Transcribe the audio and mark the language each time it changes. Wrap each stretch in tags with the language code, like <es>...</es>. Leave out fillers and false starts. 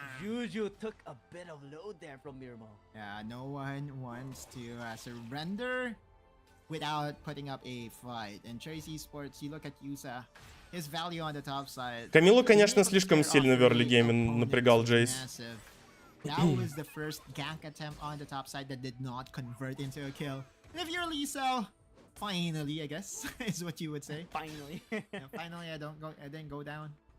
<en>Yeah, no one wants to surrender without putting up a fight. And Trace Esports, you look at Yusa, his value on the top side.</en> <ru>Камилу, конечно, слишком сильно в early game напрягал Джейс.</ru> <en>That was the first gank attempt on the top side that did not convert into a kill. And if you're Lisa, finally, I guess, is what you would say. Finally. Yeah, finally, I didn't go down.</en>